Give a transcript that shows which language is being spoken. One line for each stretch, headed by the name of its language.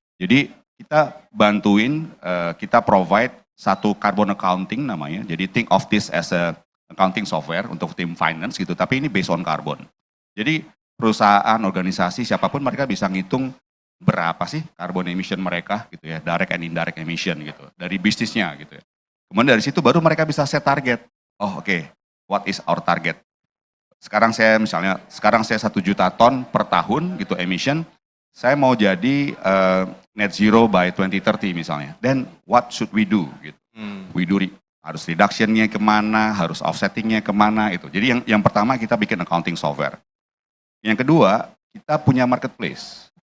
Indonesian: Jadi kita bantuin, kita provide satu carbon accounting namanya, jadi
English: think of this as a accounting software
Indonesian: untuk tim finance gitu, tapi ini based on carbon. Jadi perusahaan, organisasi, siapapun mereka bisa ngitung berapa sih carbon emission mereka gitu ya,
English: direct and indirect emission
Indonesian: gitu, dari bisnisnya gitu ya. Kemudian dari situ baru mereka bisa set target.
English: Oh oke, what is our target?
Indonesian: Sekarang saya 1 juta ton per tahun gitu emission, saya mau jadi net zero by 2030 misalnya.
English: Then what should we do?
Indonesian: Gitu. We do harus reduction-nya kemana, harus offsetting-nya kemana itu. Jadi yang pertama kita bikin accounting software. Yang kedua kita punya marketplace.